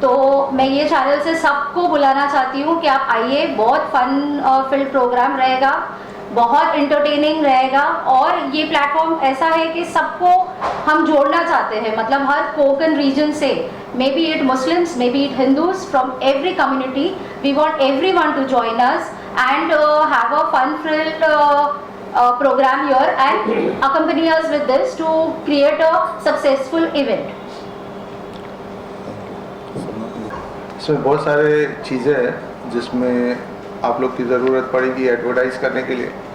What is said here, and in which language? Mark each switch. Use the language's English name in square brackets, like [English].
[Hindi] तो मैं ये चैनल से सबको बुलाना चाहती हूँ कि आप आइए, बहुत फन फिल्ड प्रोग्राम रहेगा, बहुत एंटरटेनिंग रहेगा, और ये प्लेटफॉर्म ऐसा है कि सबको हम जोड़ना चाहते हैं, मतलब हर कोकन रीजन से, [English] May be it Muslims, may be it Hindus, from every community. We want everyone to join us and have a fun-filled program here and accompany us with this to create a successful event. [Hindi] इसमें बहुत सारे चीज़ें हैं जिसमें आप लोग की ज़रूरत पड़ेगी एडवर्टाइज़ करने के लिए।